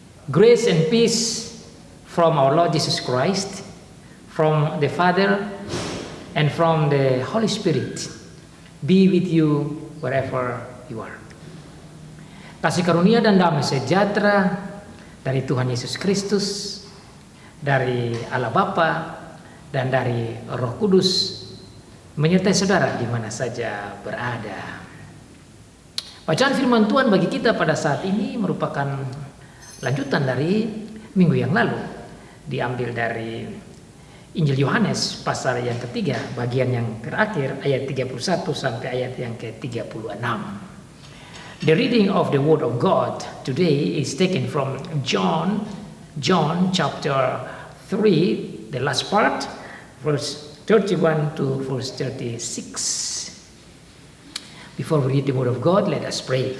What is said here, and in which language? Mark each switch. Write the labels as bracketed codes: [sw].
[en] Grace and peace from our Lord Jesus Christ, from the Father, and from the Holy Spirit be with you wherever you are. [id] Kasih karunia dan damai sejahtera dari Tuhan Yesus Kristus, dari Allah Bapa, dan dari Roh Kudus menyertai saudara di mana saja berada. Bacaan firman Tuhan bagi kita pada saat ini merupakan lanjutan dari minggu yang lalu. Diambil dari Injil Yohanes pasal yang ketiga, bagian yang terakhir ayat 31 sampai ayat yang ke-36. [en] The reading of the Word of God today is taken from John chapter 3, the last part, verse 31 to verse 36. Before we read the Word of God, let us pray.